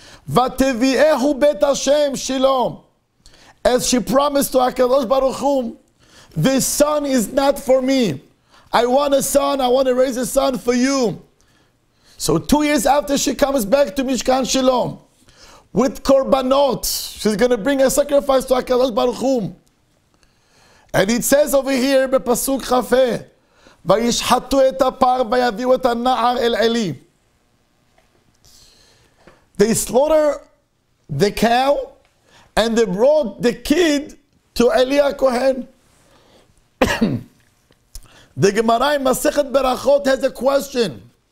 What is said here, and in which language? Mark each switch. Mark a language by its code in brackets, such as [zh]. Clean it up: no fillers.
[he] V'teviehu bet Hashem Shiloh. [en] As she promised to HaKadosh Baruch Hu, this son is not for me. I want a son, I want to raise a son for you. So 2 years after she comes back to Mishkan Shiloh, with korbanot, she's going to bring a sacrifice to HaKadosh Baruch Hu. And it says over here, [he] בפסוק כ"ה, וישחטו את הפר ויביאו את הנער אל עלי. [en] They slaughter the cow and they brought the kid to Eli Kohen. The Gemara in Masechet Berachot has a question.